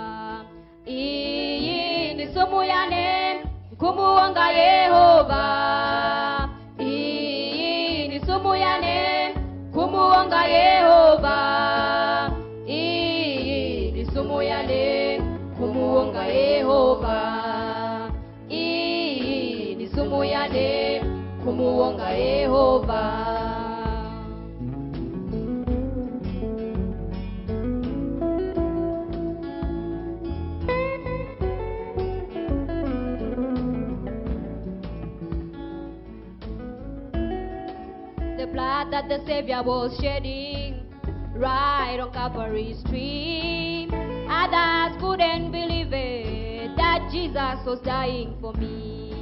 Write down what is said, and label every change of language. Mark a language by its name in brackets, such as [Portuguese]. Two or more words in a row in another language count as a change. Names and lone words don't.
[Tumbuka] Iyi ni somo yane kumuonga Yehova, iyi ni somo yane kumuonga Yehova, iyi ni somo yane kumuonga Yehova, iyi ni somo yane kumuonga Yehova. [English] The blood that the Savior was shedding right on Calvary's tree, others couldn't believe it, that Jesus was dying for me.